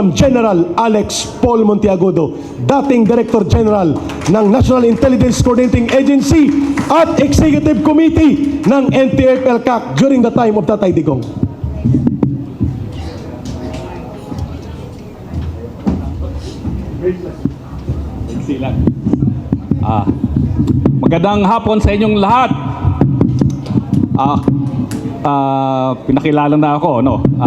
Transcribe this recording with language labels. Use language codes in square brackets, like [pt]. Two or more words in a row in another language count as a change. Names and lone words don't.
[tl] General Alex Paul Monteagudo, dating Director General ng National Intelligence Coordinating Agency at Executive Committee ng NTF-ELCAC [en] during the time of [tl] Tatay Digong. Magandang hapon sa inyong lahat. Pinakilala na ako, no?